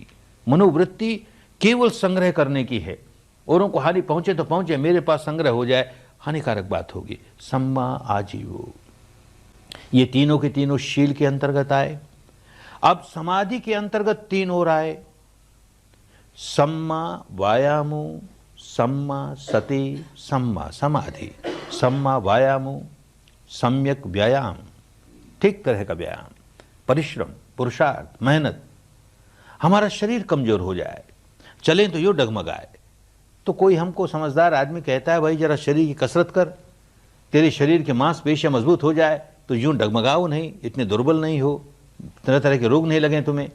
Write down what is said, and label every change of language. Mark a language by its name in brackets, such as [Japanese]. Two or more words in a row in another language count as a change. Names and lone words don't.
[Hindi] मनोवृत्ति केवल संग्रह करने की है, औरों को हानि पहुंचे तो पहुंचे, मेरे पास संग्रह हो जाए, हानिकारक बात होगी। [Pali] सम्मा आजीवो, [Hindi] ये तीनों के तीनों शील के अंतर्गत आए। अब समाधि के अंतर्गत तीन और आए, [Pali] सम्मा वायामो, सम्मा सति, सम्मा समाधि। सम्मा वायामो, [Hindi] सम्यक व्यायाम, ठीक तरह का व्यायाम, परिश्रम, पुरुषार्थ, मेहनत। हमारा शरीर कमजोर हो जाए, चलें तो यूं डगमगाए, तो कोई हमको समझदार आदमी कहता है भाई जरा शरीर की कसरत कर, तेरे शरीर के मांसपेशियां मजबूत हो जाए, तो यूं डगमगाओ नहीं, इतने दुर्बल नहीं हो, तरह तरह के रोग नहीं लगे तुम्हें।